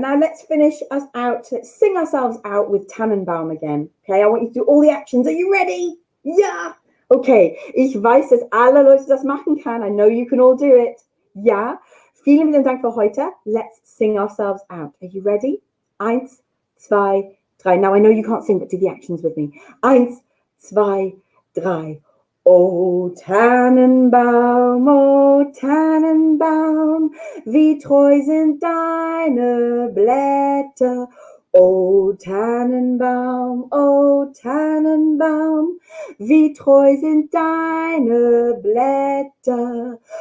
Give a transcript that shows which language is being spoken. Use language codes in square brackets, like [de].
[en] And now let's finish us out, let's sing ourselves out with Tannenbaum again. Okay, I want you to do all the actions. Are you ready? [de] Ja! Okay, ich weiß, dass alle Leute das machen können. [en] I know you can all do it. [de] Ja, vielen, vielen Dank für heute. [en] Let's sing ourselves out. Are you ready? 1, 2, 3. Now I know you can't sing, but do the actions with me. 1, 2, 3. [de] O Tannenbaum, wie treu sind deine Blätter. O Tannenbaum, wie treu sind deine Blätter.